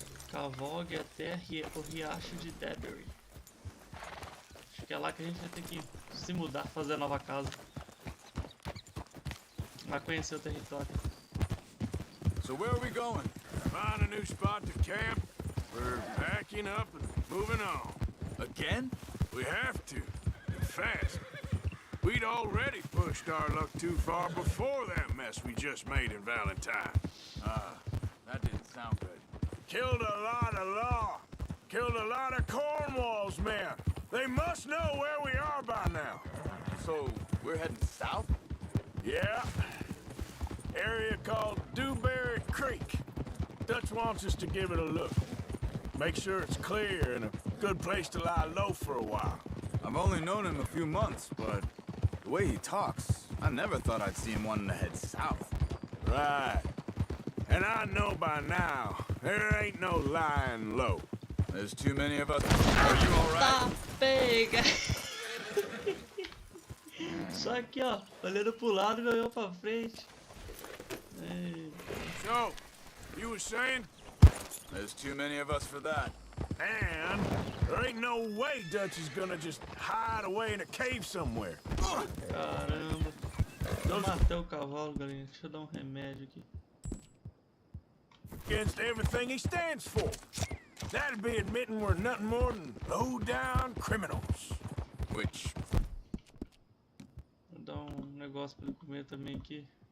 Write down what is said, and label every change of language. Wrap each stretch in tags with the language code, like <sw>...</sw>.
<pt>Cavalgue até o riacho de Dewberry. Acho que é lá que a gente vai ter que se mudar, fazer a nova casa. Vai conhecer o território.</pt> <en>So where are we going? Find a new spot to camp. We're packing up and moving on. Again? We have to. And fast. We'd already pushed our luck too far before that mess we just made in Valentine. That didn't sound good. Killed a lot of law. Killed a lot of Cornwall's men. They must know where we are by now. So, we're heading south? Yeah. Area called Dewberry Creek. Dutch wants us to give it a look. Make sure it's clear and a good place to lie low for a while. I've only known him a few months, but the way he talks, I never thought I'd see him wanting to head south. Right. And I know by now, there ain't no lying low. There's too many of us. Are you alright?</en> <pt>Tá pega! Só aqui, ó, olhando pro lado e olhou pra frente. Ei.</pt> <en>So, you were saying? There's too many of us for that. And there ain't no way Dutch is gonna just hide away in a cave somewhere.</en> <pt>Caramba. Eu matei o cavalo, galera. Deixa eu dar um remédio aqui.</pt> <en>Against everything he stands for. That'd be admitting we're nothing more than low-down criminals. Which?</en> <pt>Vou dar um negócio pra ele comer também aqui.</pt>